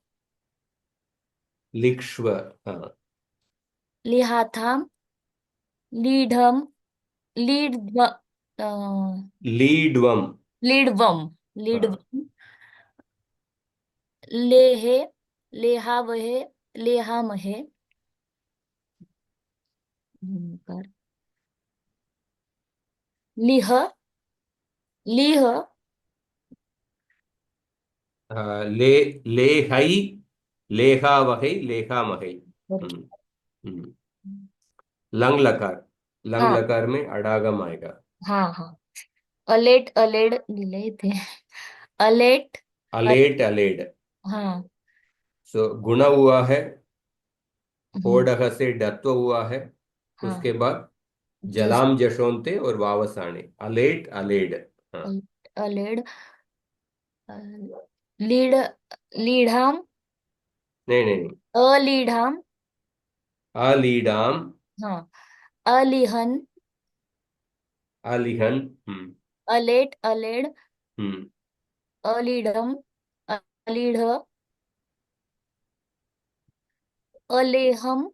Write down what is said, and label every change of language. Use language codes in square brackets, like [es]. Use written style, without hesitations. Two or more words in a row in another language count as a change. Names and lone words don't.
[sa] लिक्ष्व। हाँ। लिहाथाम, लीढम, लीड्व, अ, लीडवम। लीडवम, [hi] हाँ। [sa] लीडवम, लेहे, लेहावहे, लेहामहे, कर, लिह, लिह, ले लेहई लेखा वही लेखा महई। हम्म। हम्म। लंग लकार। लंग [hi] हाँ लकार में अडागम आएगा। [sa] हाँ हाँ, अलेट, अलेड [hi] लिहिले थे, [sa] अलेट, अलेट अलेड। [hi] हाँ, सो गुण हुआ है। हम्म, होडह से डत्व हुआ है। हाँ, उसके बाद [sa] जस, जलाम जशोंते और वावसाने अलेट अलेड। [hi] हाँ। [sa] अलेड, लीड, लीढाम, [hi] नहीं नहीं नहीं। [sa] अलीढाम, अलीडाम। हाँ, अलिहन, अलिहन। अलेट, अलेड, हम्म। अलीढम, अलीढ, अलेहम,